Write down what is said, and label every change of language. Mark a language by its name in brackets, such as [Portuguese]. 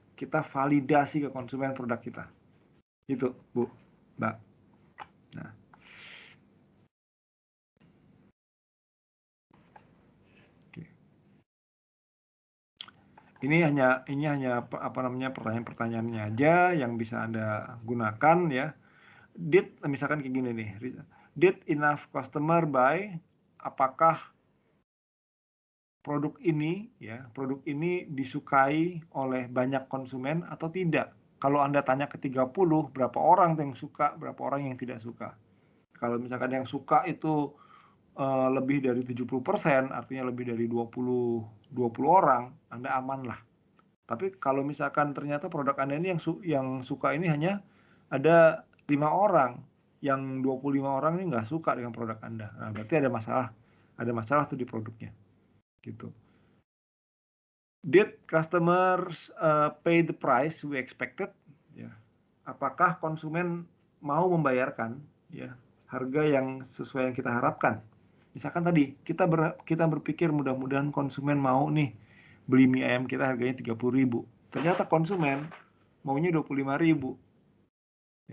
[Indonesian] Kita validasi ke konsumen produk kita. Itu, Bu, Mbak. Nah. Oke. Ini hanya pertanyaan-pertanyaannya aja yang bisa Anda gunakan ya. Misalkan kayak gini nih. [English] Did enough customer buy? [Indonesian] Apakah produk ini disukai oleh banyak konsumen atau tidak? Kalau Anda tanya ke 30, berapa orang yang suka, berapa orang yang tidak suka? Kalau misalkan yang suka itu lebih dari 70%, artinya lebih dari 20 orang, Anda aman lah. Tapi kalau misalkan ternyata produk Anda ini yang suka ini hanya ada 5 orang, yang 25 orang ini nggak suka dengan produk Anda. Nah, berarti ada masalah tuh di produknya. Gitu. [English] Did customers pay the price we expected? [Indonesian] Ya. Apakah konsumen mau membayarkan ya harga yang sesuai yang kita harapkan? Misalkan tadi kita berpikir mudah-mudahan konsumen mau nih beli mie ayam kita harganya 30.000. Ternyata konsumen maunya 25.000.